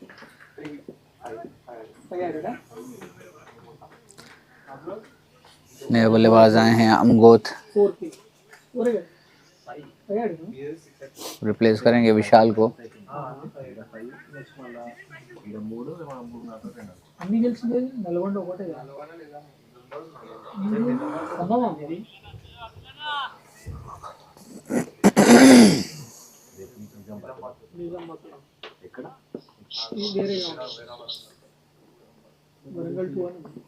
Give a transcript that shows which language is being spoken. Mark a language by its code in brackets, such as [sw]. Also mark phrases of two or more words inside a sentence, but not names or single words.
[hi] नए बल्लेबाज आए हैं अमगोत, रिप्लेस करेंगे विशाल को। [te] అన్ని గెలిచింది నల్గొండ ఒకటే కదా. ఖమ్మం అది. ఎక్కడ వేరే వరంగల్ 2 అని.